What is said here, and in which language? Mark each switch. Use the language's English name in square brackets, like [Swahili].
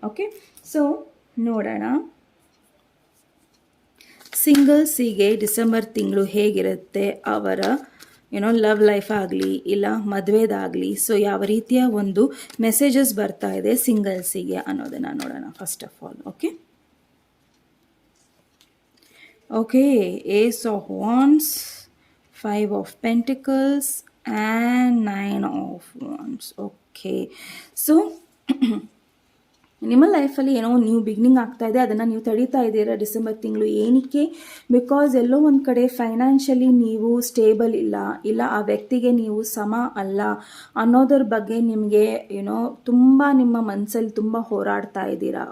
[Kannada] Okay, so ನೋಡೋಣ ಸಿಂಗಲ್ಸಿಗೆ December ತಿಂಗಳು ಹೇಗಿರುತ್ತೆ, ಅವರ ಲವ್ ಲೈಫ್ ಆಗಲಿ ಇಲ್ಲ ಮದುವೆದಾಗಲಿ. ಸೊ ಯಾವ ರೀತಿಯ ಒಂದು ಮೆಸೇಜಸ್ ಬರ್ತಾ ಇದೆ ಸಿಂಗಲ್ಸಿಗೆ ಅನ್ನೋದನ್ನು ನೋಡೋಣ first of all. [English] Okay, okay, Ace of Wands, 5 of Pentacles and 9 of Wands. [Kannada] Okay, so ನಿಮ್ಮ ಲೈಫಲ್ಲಿ ಏನೋ ನ್ಯೂ ಬಿಗಿನಿಂಗ್ ಆಗ್ತಾ ಇದೆ, ಅದನ್ನು ನೀವು ತಡೀತಾ ಇದ್ದೀರಾ ಡಿಸೆಂಬರ್ ತಿಂಗಳು. ಏನಕ್ಕೆ? ಬಿಕಾಸ್ ಎಲ್ಲೋ ಒಂದು ಕಡೆ ಫೈನಾನ್ಷಿಯಲಿ ನೀವು ಸ್ಟೇಬಲ್ ಇಲ್ಲ ಆ ವ್ಯಕ್ತಿಗೆ ನೀವು ಸಮ ಅಲ್ಲ ಅನ್ನೋದ್ರ ಬಗ್ಗೆ ನಿಮಗೆ ತುಂಬ ನಿಮ್ಮ ಮನಸ್ಸಲ್ಲಿ ತುಂಬ ಹೋರಾಡ್ತಾ ಇದ್ದೀರಾ.